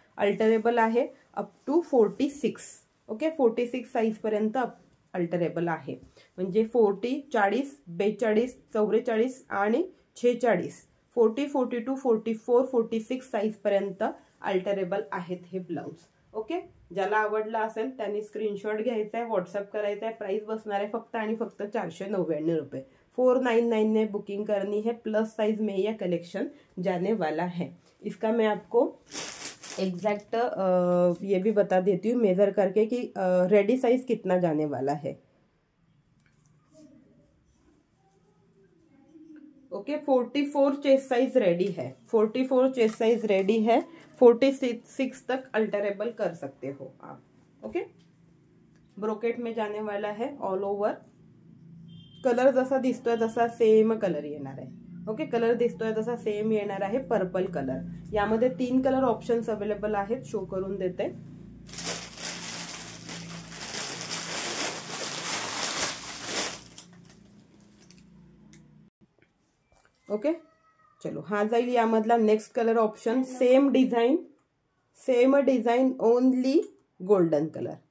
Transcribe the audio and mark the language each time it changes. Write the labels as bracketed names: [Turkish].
[Marathi] Alterable आहे up to 46। Okay, 46 size पर्यंत alterable आहे, म्हणजे 40, 40, 42, 44 आणि 46, 40, 42, 44, 46 साइज पर्यंत अल्टरेबल आहेत हे ब्लाउज। ओके, ज्याला आवडला असेल त्यांनी स्क्रीनशॉट घ्यायचा आहे, व्हाट्सएप करायचा आहे। प्राइस बसणार आहे फक्त आणि फक्त 499 रुपये। [Hindi] 499 में बुकिंग करनी है। प्लस साइज में यह कलेक्शन जाने वाला है। इसका मैं आपको एग्जैक्ट ये भी बता देती हूँ मेजर करके कि रेडी साइज कितना जाने वाला है। ओके, 44 चेस्ट साइज रेडी है, 44 चेस्ट साइज रेडी है, 46 तक अल्टरेबल कर सकते हो आप। [Marathi] ओके, [Hindi] ब्रोकेट में जाने वाला है, [Marathi] ऑल ओवर कलर जसा दिसतोय तसा सेम कलर येणार आहे। ओके, कलर दिसतोय तसा सेम येणार आहे, पर्पल कलर। यामध्ये 3 कलर ऑप्शन्स अवेलेबल आहेत, शो करून देते। ओके, चलो हा जाईल यामधला next colour option. Same design only golden colour.